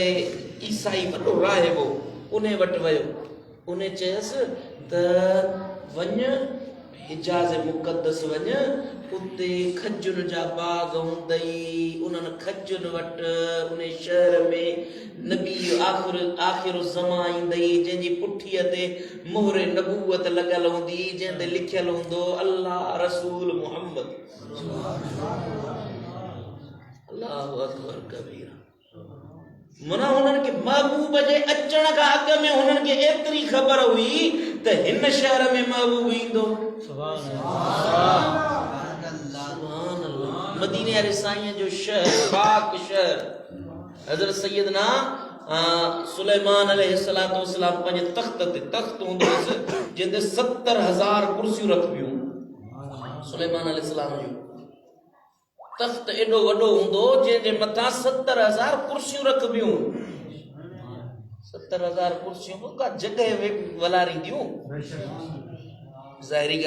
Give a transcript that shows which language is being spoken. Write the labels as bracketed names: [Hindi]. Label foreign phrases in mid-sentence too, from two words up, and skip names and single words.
[Sindhi] ईसाई वॾो राहिबो उन वटि वियो उन चयसि त वञ हिजाज़ मुक़द्दस वञ उते खजुनि जा बाग हूंदई उन्हनि खजुनि वटि उन शहर में नबी आख़िर ज़मा ईंदई जंहिंजी पुठीअ ते मोहर नबूवत लॻल हूंदी जंहिं ते लिखियल हूंदो अल्लाह रसूल मुहम्मद [Arabic] الله أكبر كبيرا [Sindhi] मना उन्हनि खे महबूब जे अचण खां अॻु में उन्हनि खे एतिरी ख़बर हुई त हिन शहर में महबूब ईंदो सुभान अल्लाह मदीने वारे साईं जो शहर पाक शहर हज़रत सैयदना सुलेमान [Arabic] عليه الصلاة والسلام [Sindhi] पंहिंजे तख़्त ते तख़्त हूंदो हुयुसि जंहिं ते 70,000 कुर्सियूं रखबियूं सुलेमान अलैहिस्सलाम जो तख़्त एॾो वॾो हूंदो जंहिंजे मथां 70,000 कुर्सियूं रखबियूं 70,000 कुर्सियूं का जॻह वलारींदियूं ज़ाहिरी ॻाल्हि